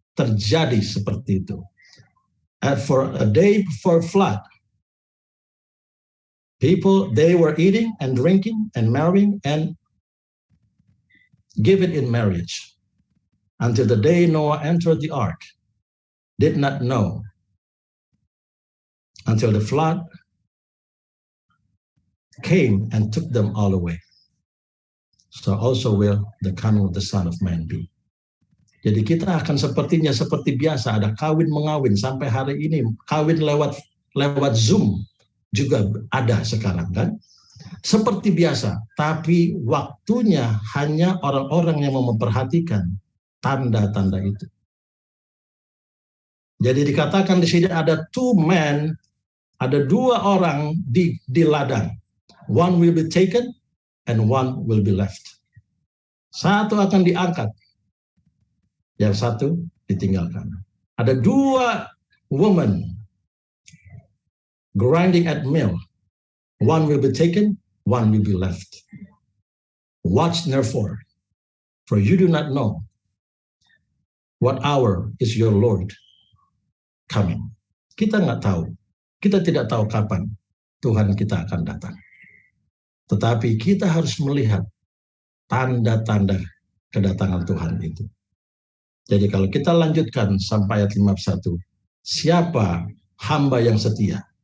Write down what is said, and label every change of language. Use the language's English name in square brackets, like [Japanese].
[Indonesian] Terjadi seperti itu. [English] And for a day before flood, people, they were eating and drinking and marrying and given in marriage until the day Noah entered the ark, did not know until the flood came and took them all away. So also will the coming of the Son of Man be. [Indonesian] Jadi kita akan sepertinya seperti biasa, ada kawin mengawin sampai hari ini, kawin lewat Zoom juga ada sekarang kan. Seperti biasa, tapi waktunya hanya orang-orang yang memperhatikan tanda-tanda itu. Jadi dikatakan di sini ada [English] two men, [Indonesian] ada dua orang di ladang. [English] One will be taken and one will be left. [Indonesian] Satu akan diangkat, yang satu ditinggalkan. Ada dua [English] women grinding at mill. One will be taken, one will be left. Watch therefore, for you do not know what hour is your Lord coming. [Indonesian] Kita nggak tahu, kita tidak tahu kapan Tuhan kita akan datang. Tetapi kita harus melihat tanda-tanda kedatangan Tuhan itu. Jadi kalau kita lanjutkan sampai ayat 51, siapa hamba yang setia?